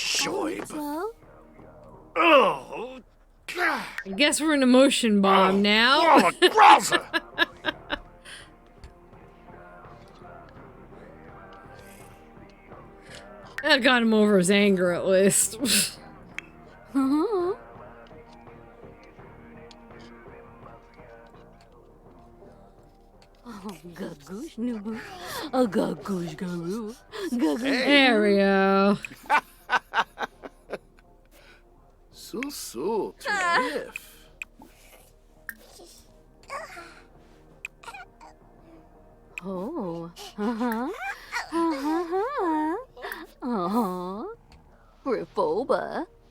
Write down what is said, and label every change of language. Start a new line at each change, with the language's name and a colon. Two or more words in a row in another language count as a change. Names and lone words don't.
English: Oh, I guess we're an emotion bomb now. That got him over his anger at least. Gagoosh nubu. A gagoosh garoo. There we go. So, terrific. Oh. Rifoba.